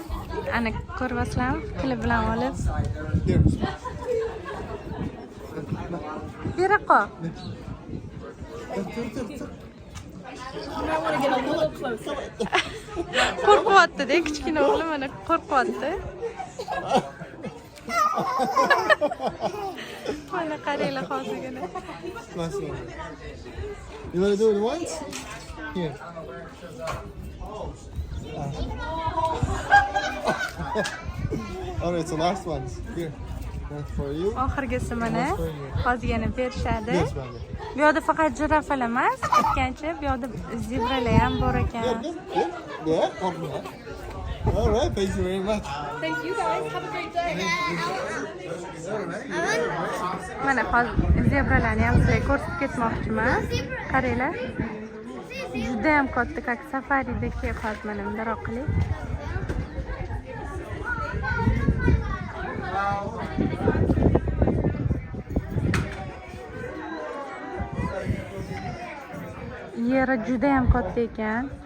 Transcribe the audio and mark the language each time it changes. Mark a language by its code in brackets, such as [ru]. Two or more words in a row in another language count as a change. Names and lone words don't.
[uz] Ana ko'ryapsizlarmi? Tili bilan olib. Bera qo'y. Qo'rqyapti-da, kichkina o'g'lim mana qo'rqyapti. Mana qaranglar hozirgina. [en] You want to do it once? Here. Alright, so last ones. Here. That's for you. [uz] Oxirgisi mana hozir yana berishadi. [en] Yes, man. [uz] Bu yerda faqat jirafalar emas, aytgancha bu yerda zebralar ham bor ekan. [en] Yeah. Alright, thank you very much. Thank you guys. Have a great day. [uz] Mana hozir zebralarni ham sizlarga ko'rsatib ketmoqchiman. Qaranglar. Juda ham katta, как safaridagi hozir mana bunday qilib. Yeri juda ham katta ekan.